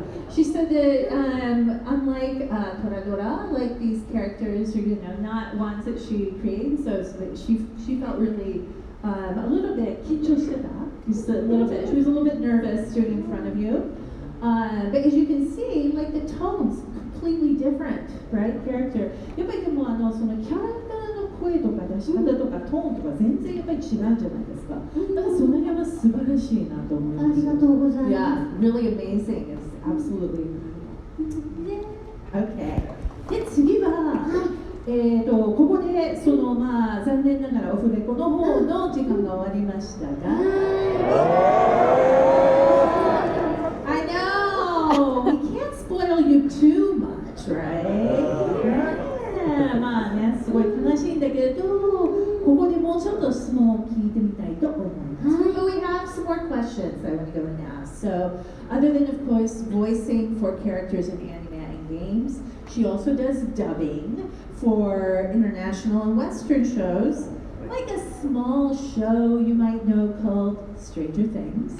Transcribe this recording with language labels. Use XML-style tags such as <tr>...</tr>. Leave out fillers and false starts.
<en>She said that unlike Toradora, like these characters are not ones that she created, so she felt really a little bit</en> <ja>緊張してた</ja> <en>just a little bit. She was a little bit nervous doing in front of you. But as you can see, like the tone's completely different, right? Character.</en> <ja>やっぱりでもそのキャラクターの声とか出し方とかトーンとか全然やっぱり違うんじゃないですか。だからその辺は素晴らしいなと思います。ありがとうございます。</ja> <en>Yeah, really amazing. It's absolutely. Okay.</en> <ja>で次は、ここで残念ながらオフレコの方の時間が終わりましたが。</ja> <en>I know. We can't spoil you too much, right?</en> <ja>まあね、すごい悲しいんだけど、ここでもうちょっと質問を聞いてみたい</ja> <en>more questions I want to go and ask. So, other than, of course, voicing for characters in anime and games, she also does dubbing for international and Western shows, like a small show you might know called Stranger Things.</en>